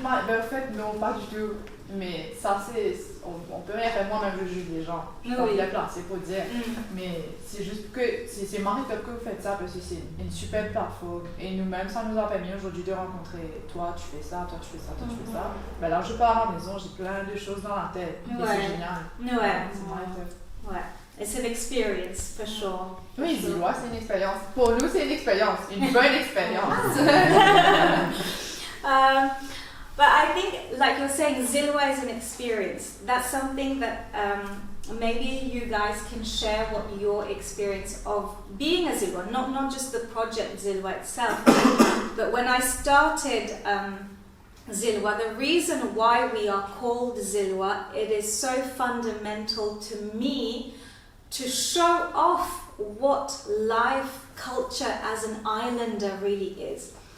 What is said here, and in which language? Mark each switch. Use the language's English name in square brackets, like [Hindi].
[French] En fait, non, pas du tout. Mais ça, on peut rien faire. Moi-même, je juge les gens. Je suis pas bien placée pour dire. Mais c'est juste que c'est Marie-Top que vous faites ça parce que c'est une super plateforme. Et nous-mêmes, ça nous a permis aujourd'hui de rencontrer toi, tu fais ça, toi, tu fais ça, toi, tu fais ça. Ben là, je pars à la maison, j'ai plein de choses dans la tête. Et c'est génial. C'est Marie-Top. Ouais. [English] It's an experience, for sure. [French] Oui, dis-moi, c'est une expérience. Pour nous, c'est une expérience. Une bonne expérience. [English] But I think, like you're saying, Zilwa is an experience. That's something that maybe you guys can share what your experience of being a Zilwa, not just the project Zilwa itself, but when I started Zilwa, the reason why we are called Zilwa, it is so fundamental to me to show off what life, culture as an islander really is.